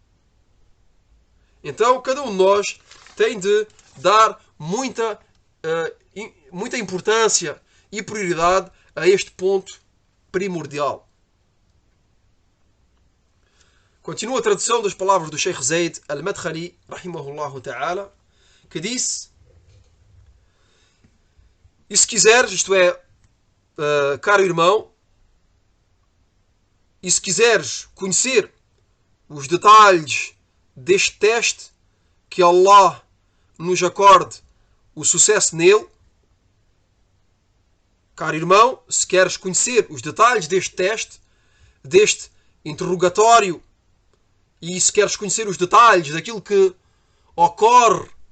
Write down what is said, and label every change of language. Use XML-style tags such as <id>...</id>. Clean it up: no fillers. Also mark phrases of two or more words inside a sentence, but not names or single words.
<pt>Então cada um de nós tem de dar muita importância e prioridade a este ponto primordial. Continua a tradução das palavras do Sheikh Zayd al-Madkhali,</pt> <ar>رحمه الله تعالى,</ar> <pt>que disse: e se quiseres, isto é, caro irmão, e se quiseres conhecer os detalhes deste teste, que Allah nos acorde o sucesso nele, caro irmão, se queres conhecer os detalhes deste teste, deste interrogatório, e se queres conhecer os detalhes daquilo que ocorre</pt>